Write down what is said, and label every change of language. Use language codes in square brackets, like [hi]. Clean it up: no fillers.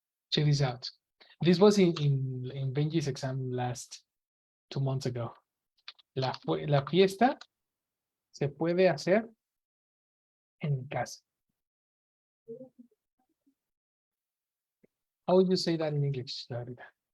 [en] Check this out. This was in Benji's exam last 2 months ago. [es] La fiesta se puede hacer en casa. [en] How would you say that in English, Laurita?